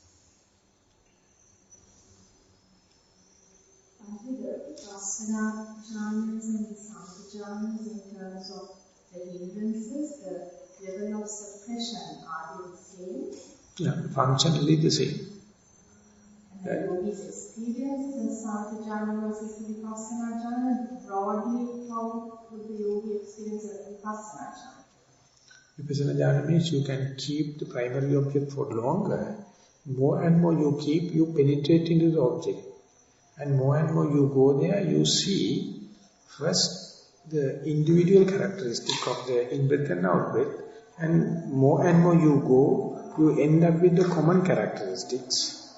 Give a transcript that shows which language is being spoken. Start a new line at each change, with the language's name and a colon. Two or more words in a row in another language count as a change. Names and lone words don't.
English: The
Pali: Vipassana jhanas
English: and the Sankhajanas in terms of the hindrances, the level of suppression, are they the same? Yeah, functionally the same. And the yogi's experience in Sankhajana versus the
Pali: Vipassana jhana,
English: broadly how would the yogi experience a
Pali: Vipassana jhana? Vipassana jhana
English: means you can keep the primary object for longer. More and more you keep, you penetrate into the object. And more you go there, you see first the individual characteristic of the in-breath and out-breath, and more you go, you end up with the common characteristics.